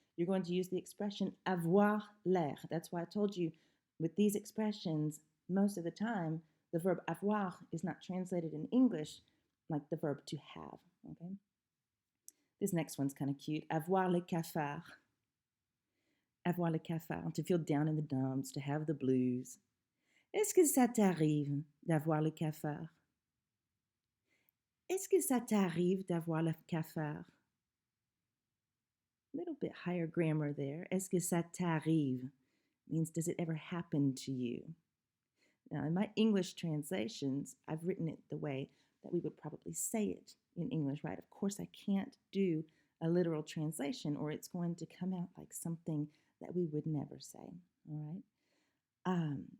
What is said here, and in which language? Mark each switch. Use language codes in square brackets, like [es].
[en] You're going to use the expression [fr] avoir l'air. [en] That's why I told you with these expressions, most of the time, the verb avoir is not translated in English like the verb to have, okay? This next one's kind of cute. [fr] Avoir le cafard. Avoir le cafard, [en] to feel down in the dumps, to have the blues. [fr] Est-ce que ça t'arrive d'avoir le cafard? Est-ce que ça t'arrive d'avoir le cafard? [en] A little bit higher grammar there. [fr] Est-ce que ça t'arrive? [en] Means, does it ever happen to you? Now, in my English translations, I've written it the way that we would probably say it in English, right? Of course, I can't do a literal translation or it's going to come out like something that we would never say, all right?